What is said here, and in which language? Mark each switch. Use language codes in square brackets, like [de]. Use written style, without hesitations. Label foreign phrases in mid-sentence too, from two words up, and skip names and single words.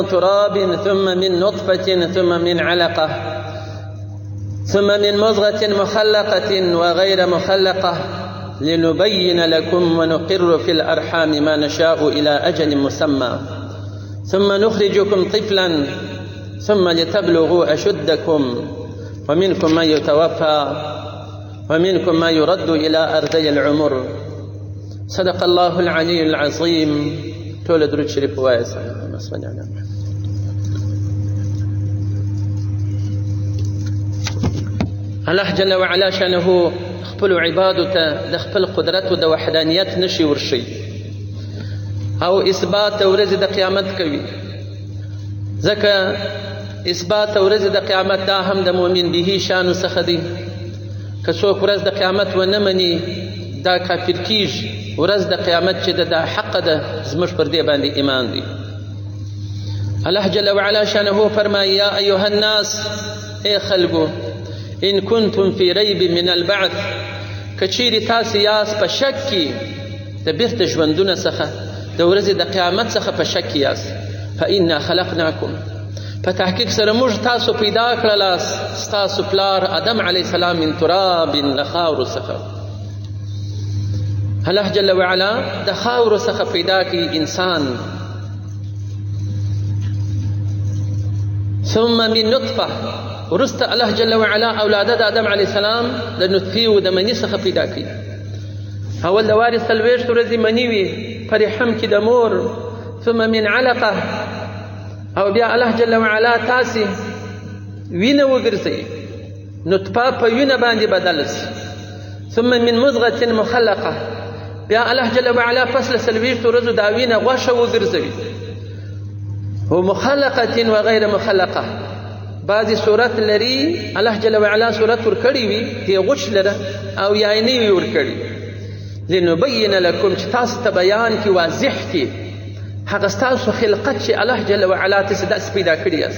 [ar] تراب ثم من نطفة ثم من علقة ثم من مضغة مخلقة وغير مخلقة لنبين لكم ونقر في الأرحام ما نشاء إلى أجل مسمى ثم نخرجكم طفلا ثم لتبلغوا أشدكم ومنكم من يتوفى ومنكم من يرد إلى أرذل العمر. صدق الله العلي العظيم. [ps] تولد درود شريف وایس. الله [ar] جل وعلا شانه [ps] خپل عبادو ته د خپل قدرت او د وحدانیت نشي ورشي او اثبات ورځ د قیامت کوي. ځکه اثبات ورځ د قیامت دا هم د مؤمن به شانو څخه دی. که څوک ورځ د قیامت ونه مني دا کافر کیږي. ورځ د قیامت چې د حق ده زموږ پر دې باندې ایمان دی. الله [ar] جل وعلا شانه [ps] فرمایي: [ar] یا ایها الناس، [ps] ای خلکو، [ar] ان کنتم فی ریب من البعث، [ps] که چیرې تاسې یاست په شک کې د بیرته ژوندونه څخه، د ورځې د قیامت څخه په شک کې یاست، [ar] فانا خلقناکم، [ps] په تحقیق سره موږ تاسو پیدا کړلاست، ستاسو پلار آدم [ar] علیه السلام من تراب [ps] له خاورو څخه. الله [ar] جل وعلا [ps] د خاورو څخه پیدا کړي انسان. [ar] ثم من نطفه، [ps] وروسته الله [ar] جل وعلا [ps] اولاده د آدم [ar] علیه السلام [ps] د نطفې او د مني څخه پیدا کړي. اول د وارث 40 ورځې مني وي په رحم کې د مور. [ar] ثم من علقه، [ps] او بیا الله [ar] جل وعلا [ps] تاسې وینه وګرځوي، نطفه په وینه باندې بدله شي. [ar] ثم من مضغة مخلقه، [ps] بیا الله [ar] جل وعلا [ps] پس له 40 ورځو دا وینه غوښه وګرځوي. هو [ar] مخلقة وغیر مخلقه، [ps] بعضې صورت لري الله [ar] جل وعلا [ps] صورت ورکړی وي هي غوښ لره او یا یې نه وي ورکړي. [ar] لنبین لکم، [ps] چې تاسو ته بیان کړي، واضح کړي هغه ستاسو خلقت چې الله [ar] جل وعلا [ps] تاسې داسې پیدا کړي یاست.